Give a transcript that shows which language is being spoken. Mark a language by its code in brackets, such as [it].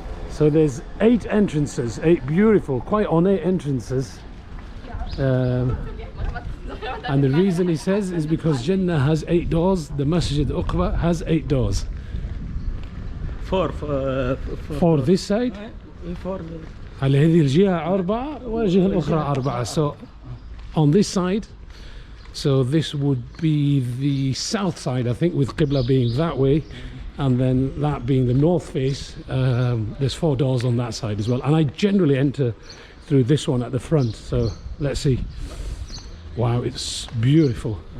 [en] So there's 8 entrances, 8 beautiful, quite ornate entrances. And the reason he says is because Jannah has 8 doors, the Masjid Uqba has 8 doors. For this side, [ar] على هذه الجهة 4 والجهة الأخرى 4. [en] So on this side, so this would be the south side, I think, with Qibla being that way, and then that being the north face. There's 4 doors on that side as well, and I generally enter through this one at the front. So let's see. Wow, it's beautiful.